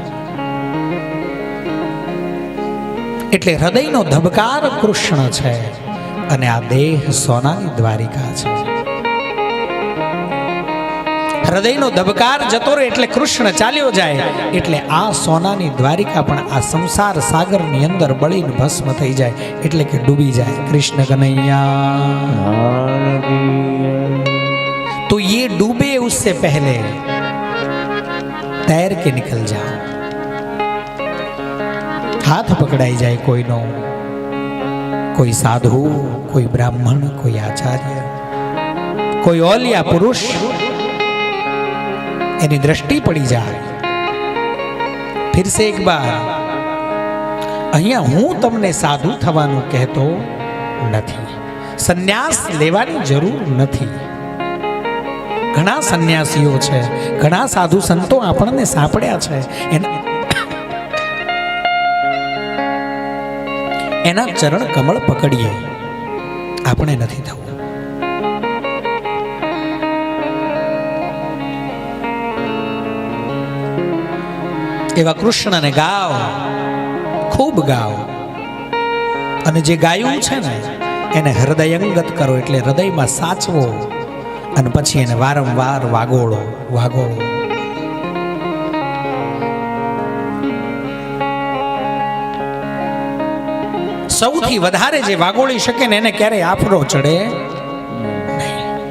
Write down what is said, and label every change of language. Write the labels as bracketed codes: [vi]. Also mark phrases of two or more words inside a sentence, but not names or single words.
[gu] એટલે હૃદયનો ધબકાર કૃષ્ણ છે અને આ દેહ સોનાની દ્વારિકા છે। હૃદયનો ધબકાર જતો રહે એટલે કૃષ્ણ ચાલ્યો જાય, એટલે આ સોનાની દ્વારિકા પણ આ સંસાર સાગરની અંદર બળીને ભસ્મ થઈ જાય, એટલે કે ડૂબી જાય। કૃષ્ણ કનૈયા। [hi] तो ये डूबे उससे पहले तैर के निकल जाओ। [gu] હાથ પકડાઈ જાય કોઈનો, કોઈ સાધુ, કોઈ બ્રાહ્મણ, કોઈ આચાર્ય, કોઈ ઓલિયા પુરુષ, એની દૃષ્ટિ પડી જાય। [hi] फिर से एक बार [gu] અહીંયા હું તમને સાધુ થવાનું કહેતો નથી, સંન્યાસ લેવાની જરૂર નથી। ઘણા સંન્યાસીઓ છે, ઘણા સાધુ સંતો આપણે સાંપડ્યા છે, એના ચરણ કમળ પકડીએ, આપણે નથી થવું। એવા કૃષ્ણને ગાઓ, ખૂબ ગાઓ, અને જે ગાયું છે ને એને હૃદયંગત કરો, એટલે હૃદયમાં સાચવો અને પછી એને વારંવાર વાગોળો વાગોળો। સૌથી વધારે જે વાગોળી શકે ને એને ક્યારેય આફરો ચડે નહીં।